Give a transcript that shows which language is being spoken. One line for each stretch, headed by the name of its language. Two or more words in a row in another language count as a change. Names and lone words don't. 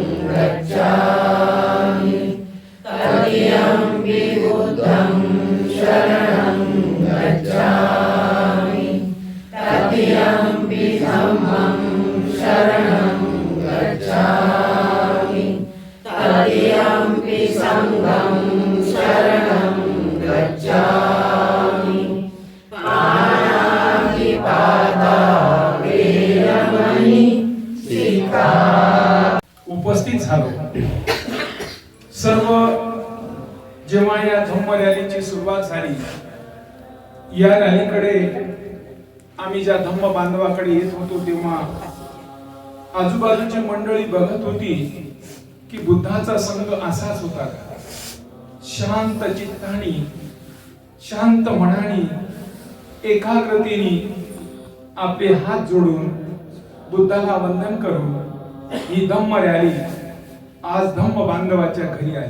Pali: गच्छामि तृतीयं बुद्धं शरणं गच्छामि तृतीयं धम्मं शरणं गच्छामि तृतीयं संघं शरणं गच्छामि पाणातिपाता वेरमणि सिक्खा।
Marathi: उपस्थित झालो सर्व जेव्हा या धम्म रॅलीची सुरुवात झाली, या रॅलीकडे आम्ही ज्या धम्म बांधवाकडे येत होतो तेव्हा आजूबाजूची मंडळी बघत होती की बुद्धाचा संघ असाच होता का, शांत चित्तानी शांत मनानी एकाग्रतेने आपले हात जोडून बुद्धाला वंदन करून ही धम्म रॅली आज धम्म बांधवाच्या घरी आली।